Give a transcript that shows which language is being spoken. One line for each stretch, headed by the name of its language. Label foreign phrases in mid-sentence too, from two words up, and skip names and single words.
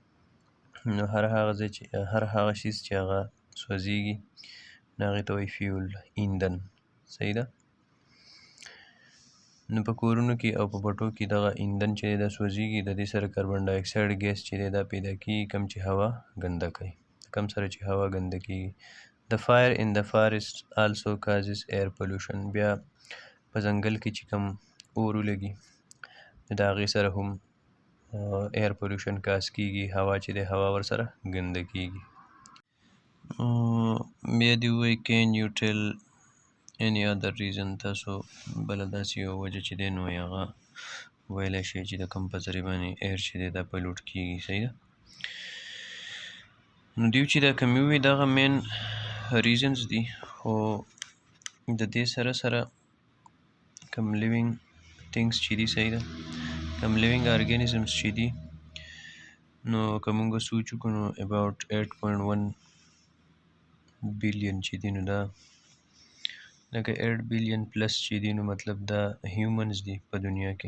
Pashto: نو هر هغه ځای چې هر هغه شیز چې هغه سوځېږي نو هغې ته وایي فیول ایندن صحیح ده. نو په کورونو کې او په بټو کې دغه ایندن چې دی دا سوځېږي د دې سره
English: carbon dioxide gas
Pashto: چې دی دا پیدا کېږي کم چې هوا ګنده کوي، کم سره چې هوا ګنده کېږي.
English: The fire in the forest also causes air pollution.
Pashto: بیا په ځنګل کې چې کوم اور ولګي د هغې سره هم
English: air pollution cause
Pashto: کېږي، هوا چې دی هوا ورسره ګنده کېږي. بیا دې ووایي
English: can you tell any other reason
Pashto: تاسو بله داسې یوه وجه چې دی نو هغه ویلی شئ چې د کوم په ذریعه باندې ایر چې دی دا پلوټ کېږي صحیح ده. نو دوی چې دا کوم وي دغه
English: main reasons
Pashto: دي خو د دې سره سره کوم
English: living things
Pashto: چې دي صحیح ده کوم
English: living organisms
Pashto: چې دي نو که مونږ سوچ وکړو نو
English: about 8.1 billion
Pashto: چې دي نو دا لکه
English: 8 billion plus
Pashto: چې دي نو مطلب دا هیومنز دي په دنیا کې.